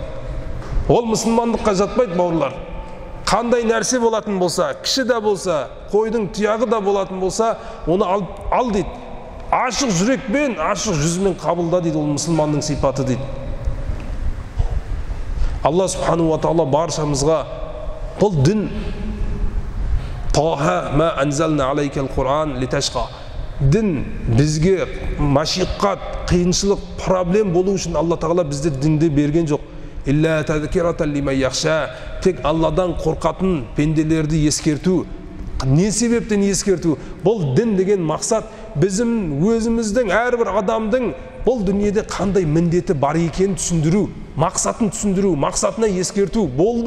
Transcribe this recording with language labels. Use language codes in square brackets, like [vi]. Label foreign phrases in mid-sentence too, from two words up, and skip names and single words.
[kk] Ол мұсылмандыққа жатпайды, бауырлар. Қандай нәрсе болатын болса, кіші де болса, қойдың тұяғы да болатын болса, оны ал дейді. Ашық жүрекпен, ашық жүзмен қабылда дейді, ол мұсылманның сипаты дейді. [ar] الله سبحانه وتعالى [kk] баршамызға бұл дін [ar] طه ما أنزلنا عليك القرآن لتشقى. [kk] Дін бізге машиқат, қиыншылық, проблем болу үшін Алла тағала бізде дінді берген жоқ. [ar] إلا تذكرة لمن يخشى. [kk] Тек Алладан қорқатын пенделерді ескерту. Не себептен ескерту? Бұл дін деген мақсат біздің өзіміздің, әрбір адамдың бұл дүниеде қандай міндеті бар екенін түсіндіру, мақсатын түсіндіру, мақсатына ескерту. Болды.